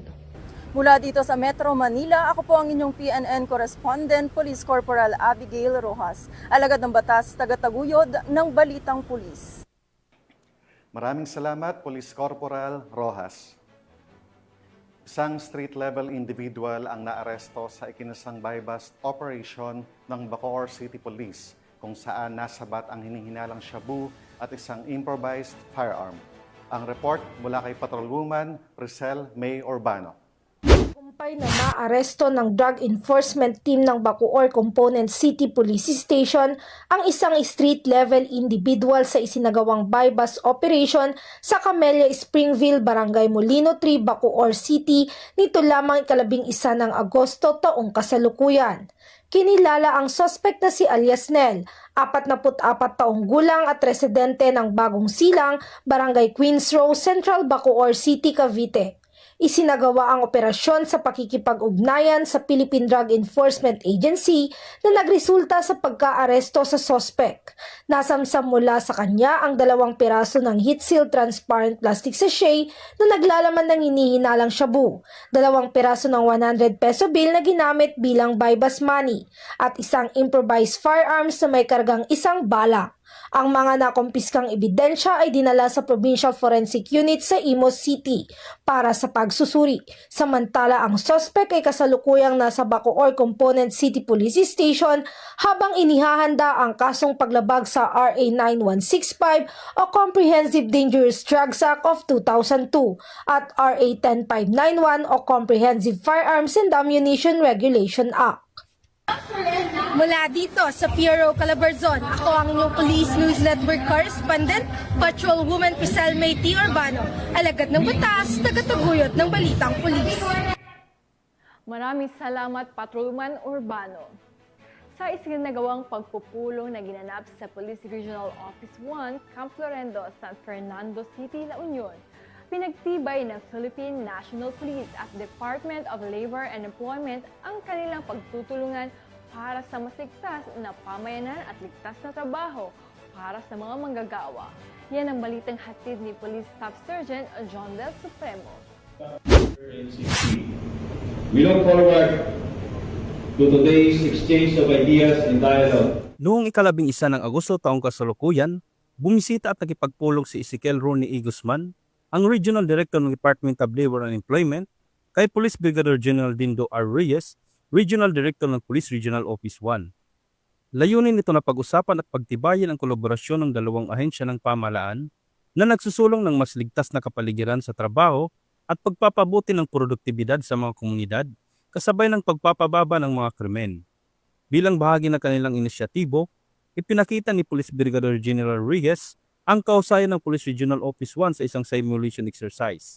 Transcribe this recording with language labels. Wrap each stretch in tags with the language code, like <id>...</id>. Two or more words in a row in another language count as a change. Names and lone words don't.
<tl>Mula dito sa Metro Manila, ako po ang inyong PNN correspondent, Police Corporal Abigail Rojas, alagad ng batas, tagataguyod ng Balitang Pulis. Maraming salamat, Police Corporal Rojas. Isang</tl> <en>street-level individual</en> <tl>ang naaresto sa ikinasang</tl> <en>buy-bust operation</en> <tl>ng Bacoor City Police kung saan nasabat ang hinihinalang shabu at isang</tl> <en>improvised firearm.</en> <tl>Ang report mula kay Patrolwoman Ricel May Urbano. Kumpay na maaresto ng Drug Enforcement Team ng Bacoor Component City Police Station ang isang</tl> <en>street-level individual</en> <tl>sa isinagawang</tl> <en>buy-bust operation</en> <tl>sa Camellia Springville, Barangay Molino 3, Bacoor City nito lamang 11 ng Agosto taong kasalukuyan. Kinilala ang suspect na si alias Nel, 44 taong gulang at residente ng Bagong Silang, Barangay Queens Row, Central Bacoor City, Cavite. Isinagawa ang operasyon sa pakikipag-ugnayan sa Philippine Drug Enforcement Agency na nagresulta sa pagka-aresto sa suspect. Nasamsam mula sa kanya ang 2 piraso ng</tl> <en>heat-seal transparent plastic sachet</en> <tl>na naglalaman ng hinihinalang shabu, 2 piraso ng 100</tl> <en>peso bill</en> <tl>na ginamit bilang</tl> <en>buy-bust money,</en> <tl>at isang</tl> <en>improvised firearms</en> <tl>na may kargang 1 bala. Ang mga nakumpiskang ebidensya ay dinala sa Provincial Forensic Unit sa Imus City para sa pagsusuri. Samantala ang suspect ay kasalukuyang nasa Bacoor Component City Police Station habang inihahanda ang kasong paglabag sa RA 9165 o Comprehensive Dangerous Drugs Act of 2002 at RA 10591 o Comprehensive Firearms and Ammunition Regulation Act. Mula dito sa Piero Calabarzon, ako ang inyong Police News Network correspondent, Patrolwoman Ricel May Urbano, alagad ng batas, tagataguyod ng Balitang Pulis. Maraming salamat, Patrolman Urbano. Sa isinagawang pagpupulong na ginanap sa Police Regional Office 1, Camp Florendo, San Fernando City, La Union, pinagtibay ng Philippine National Police at Department of Labor and Employment ang kanilang pagtutulungan para sa mas ligtas na pamayanan at ligtas na trabaho para sa mga manggagawa. Yan ang balitang hatid ni Police Staff Sergeant John Del Supremo.</tl> <en>We look forward to today's exchange of ideas and dialogue.</en> <tl>Noong 11 ng Agosto taong kasalukuyan, bumisita at nakipagpulong si Ezekiel Ronnie E. Guzman, ang Regional Director ng Department of Labor and Employment, kay Police Brigadier General Dindo R. Reyes, Regional Director ng Police Regional Office 1. Layunin nito na pag-usapan at pagtibayin ang kolaborasyon ng 2 ahensya ng pamahalaan na nagsusulong ng mas ligtas na kapaligiran sa trabaho at pagpapabuti ng produktibidad sa mga komunidad kasabay ng pagpapababa ng mga krimen. Bilang bahagi ng kanilang inisyatibo, ipinakita ni Police Brigadier General Reyes ang kausayan ng Police Regional Office 1 sa isang simulation exercise.</tl>